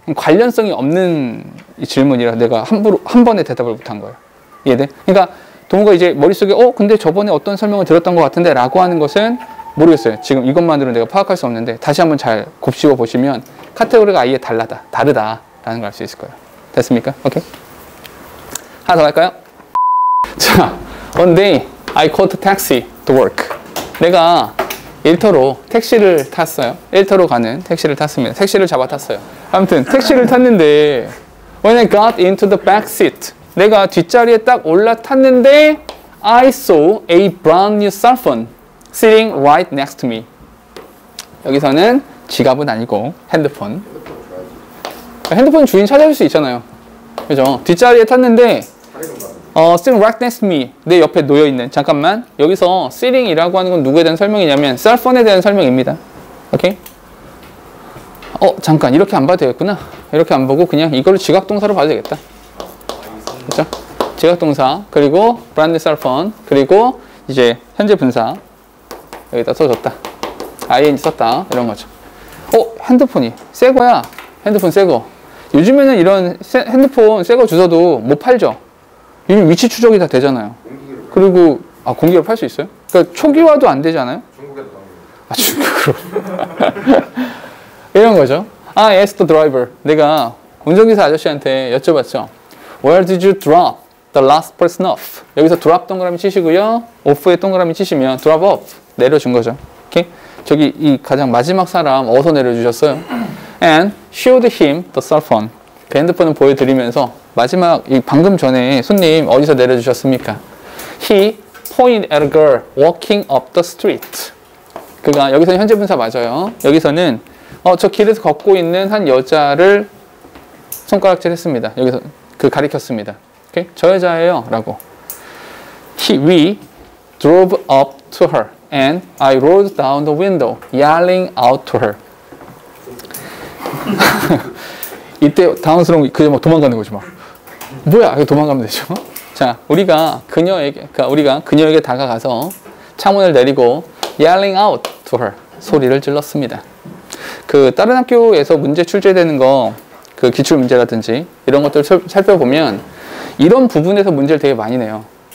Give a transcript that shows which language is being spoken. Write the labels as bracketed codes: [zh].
[ko] 관련성이 없는 이 질문이라 내가 한 번에 대답을 못한 거예요. 이해돼? 그러니까 동우가 이제 머릿속에 근데 저번에 어떤 설명을 들었던 것 같은데 라고 하는 것은 모르겠어요. 지금 이것만으로 내가 파악할 수 없는데 다시 한번 잘 곱씹어 보시면 카테고리가 아예 다르다라는 걸 알 수 있을 거예요. 됐습니까? 오케이. 하나 더 할까요? [en] 자, one day I caught a taxi to work. [ko] 내가 일터로 택시를 탔어요. 일터로 가는 택시를 탔습니다. 택시를 잡아 탔어요. 아무튼 택시를 탔는데 [en] when I got into the back seat, [ko] 내가 뒷자리에 딱 올라탔는데 [en] I saw a brand new cell phone sitting right next to me. [ko] 여기서는 지갑은 아니고 핸드폰. 핸드폰 주인 찾아줄 수 있잖아요. 그죠? 뒷자리에 탔는데 [en] sitting right next to me. [ko] 내 옆에 놓여있는. 잠깐만. 여기서 sitting이라고 하는 건 누구에 대한 설명이냐면 셀폰에 대한 설명입니다. 오케이? 잠깐. 이렇게 안 봐도 되겠구나. 이렇게 안 보고 그냥 이걸로 지각동사로 봐도 되겠다. 그죠? 지각동사. 그리고 [en] brand new cell phone. [ko] 그리고 이제 현재 분사. 여기다 써줬다. ing 썼다. 이런 거죠. 핸드폰이 새 거야. 핸드폰 새 거. 요즘에는 이런 핸드폰 새 거 주워도 못 팔죠. 이미 위치 추적이 다 되잖아요. 그리고 공기로 팔 수 있어요? 그러니까 초기화도 안 되지 않아요? 중국에도 중국으로. 이런 거죠. [en] I asked the driver. [ko] 내가 운전기사 아저씨한테 여쭤봤죠. [en] Where did you drop the last person off? [ko] 여기서 drop 동그라미 치시고요. off에 동그라미 치시면 drop off. 내려준 거죠. 오케이? 저기 이 가장 마지막 사람 어디서 내려주셨어요? [en] And showed him the cell phone. [ko] 그 핸드폰을 보여드리면서 마지막 이 방금 전에 손님 어디서 내려주셨습니까? [en] He pointed at a girl walking up the street. [ko] 그가 여기서는 현재 분사 맞아요. 여기서는 저 길에서 걷고 있는 한 여자를 손가락질 했습니다. 여기서 가리켰습니다. 오케이? 저 여자예요 라고. [en] We drove up to her and I rolled down the window yelling out to her. [ko] 이때 당황스러운 그냥 막 도망가는 거지 막. 뭐야? 이거 도망가면 되죠. 자, 우리가 그녀에게 다가가서 창문을 내리고 [en] yelling out to her [ko] 소리를 질렀습니다. 다른 학교에서 문제 출제되는 거, 기출 문제라든지 이런 것들 살펴보면 이런 부분에서 문제를 되게 많이 내요.